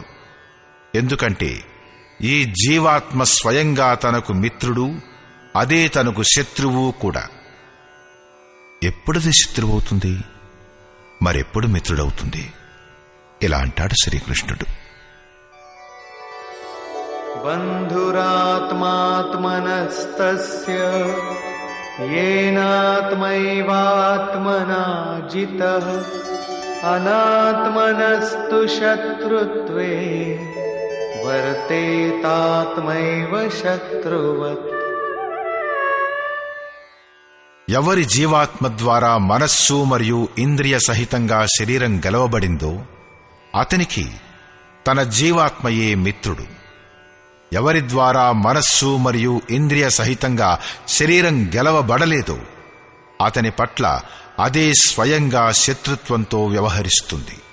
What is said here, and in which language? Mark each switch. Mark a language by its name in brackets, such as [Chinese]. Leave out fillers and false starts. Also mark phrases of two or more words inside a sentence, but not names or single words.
[Telugu] ఎందుకంటే ఈ జీవాత్మ స్వయంగా తనకు మిత్రుడు, అదే తనకు శత్రువు కూడా. ఎప్పుడది శత్రువవుతుంది, మరెప్పుడు మిత్రుడవుతుంది? ఇలా అంటాడు శ్రీకృష్ణుడు. [Sanskrit] బంధురాత్మన सर्वभूतात्मात्मनस्तस्य येनात्मैवात्मना जितः अनात्मनस्तु शत्रुत्वे वर्तेतात्मैव शत्रुवत्. [Telugu] ఎవరి జీవాత్మ ద్వారా మనస్సు మరియు ఇంద్రియ సహితంగా శరీరం గెలవబడిందో అతనికి తన జీవాత్మయే మిత్రుడు. ఎవరి ద్వారా మనస్సు మరియు ఇంద్రియ సహితంగా శరీరం గెలవబడలేదో అతని పట్ల అదే స్వయంగా శత్రుత్వంతో వ్యవహరిస్తుంది.